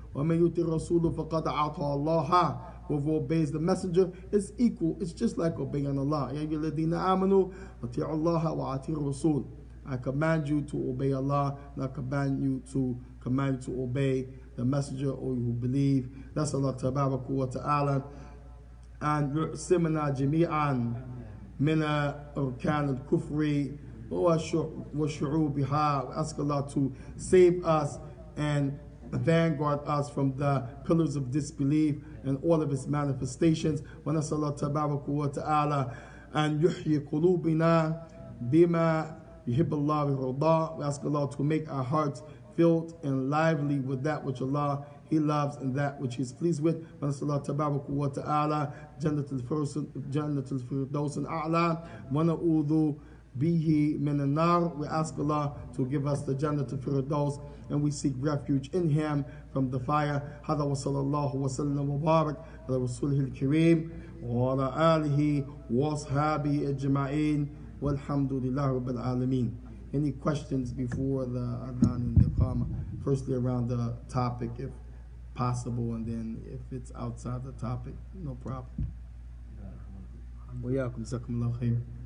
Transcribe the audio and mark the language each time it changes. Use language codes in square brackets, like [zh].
[ar] وَمَن يُطِعِ الرَّسُولَ فَقَدْ أَطَاعَ اللَّهَ. [en] Whoever obeys the messenger is equal. It's just like obeying Allah. [ar] يَا أَيُّهَا الَّذِينَ آمَنُوا أَطِيعُوا اللَّهَ وَأَطِيعُوا الرَّسُولَ. [en] I command you to obey Allah, and I command you to obey the messenger, or you who believe. That's Allah Tabarak wa Ta'ala. [ar] And يُعْصِمْنَا جَمِيعًا من أركان الكفر وشعوبها. [en] Ask Allah to save us and vanguard us from the pillars of disbelief and all of its manifestations. [ar] ونسأل الله تبارك وتعالى أن يحيي قلوبنا بما يحب الله ويرضى. [en] We ask Allah to make our hearts filled and lively with that which Allah He loves and that which He is pleased with. [ar] ونسأل الله تبارك وتعالى جنة الفردوس الأعلى ونعوذ به من النار. [en] We ask Allah to give us the Jannah al-Firdaus, and we seek refuge in Him from the fire. [ar] هذا وصلى الله وسلم وبارك على رسوله الكريم وعلى آله وأصحابه أجمعين والحمد لله رب العالمين. [en] Any questions before the adhan and the iqamah? Firstly, around the topic, if possible, and then if it's outside the topic, no problem. [ar] وياكم جزاكم الله خير.